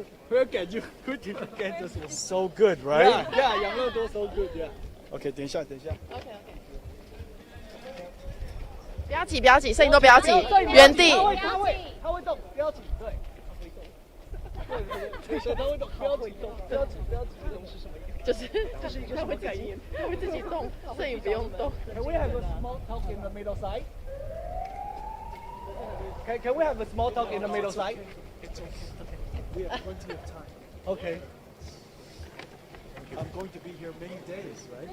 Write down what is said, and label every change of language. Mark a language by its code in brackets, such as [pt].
[en] ？Where can you get this one? So good, right? Yeah, 养乐多 so good, yeah. [zh] OK， 等一下。 [en] OK。 [zh] 不要挤，摄影都不要挤，原地。他会动，不要挤，对。对，他会动，不要挤，不要挤，这种是什么意思？就是他会自己动，摄影不用动。 [en] Can we have a small talk in the middle side? Can we have a small talk in the middle side? We have plenty of time. Okay. I'm going to be here many days, right?